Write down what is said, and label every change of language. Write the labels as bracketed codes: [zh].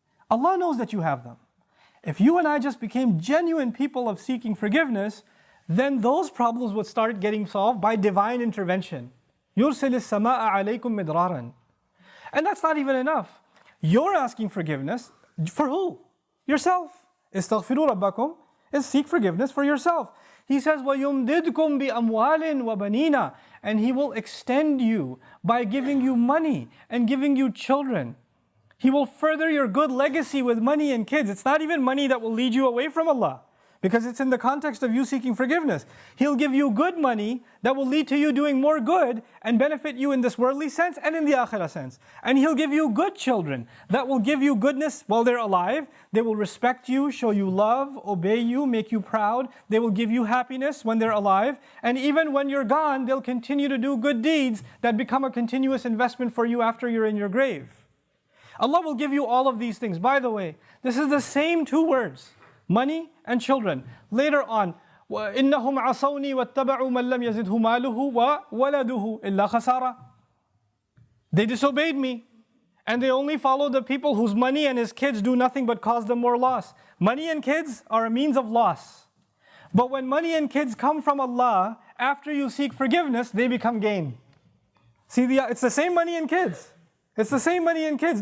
[en] Allah knows that you have them. If you and I just became genuine people of seeking forgiveness, then those problems would start getting solved by divine intervention. [ar] يُرْسِلِ السَّمَاءَ عَلَيْكُمْ مِدْرَارًا. [en] And that's not even enough. You're asking forgiveness for who? Yourself. Istaghfiru rabbakum is seek forgiveness for yourself. He says, [ar] وَيُمْدِدْكُمْ بِأَمْوَالٍ وَبَنِينَ. [en] And He will extend you by giving you money and giving you children. He will further your good legacy with money and kids. It's not even money that will lead you away from Allah, because it's in the context of you seeking forgiveness. He'll give you good money that will lead to you doing more good and benefit you in this worldly sense and in the akhirah sense. And He'll give you good children that will give you goodness while they're alive. They will respect you, show you love, obey you, make you proud. They will give you happiness when they're alive. And even when you're gone, they'll continue to do good deeds that become a continuous investment for you after you're in your grave. Allah will give you all of these things. By the way, this is the same 2 words. Money and children. Later on, [ar] وَإِنَّهُمْ عَصَوْنِي وَاتَّبَعُوا مَنْ لَمْ يَزِدْهُ مَالُهُ وَوَلَدُهُ إِلَّا خَسَارًا. [en] They disobeyed me, and they only followed the people whose money and his kids do nothing but cause them more loss. Money and kids are a means of loss. But when money and kids come from Allah, after you seek forgiveness, they become gain. See, it's the same money and kids. It's the same money and kids.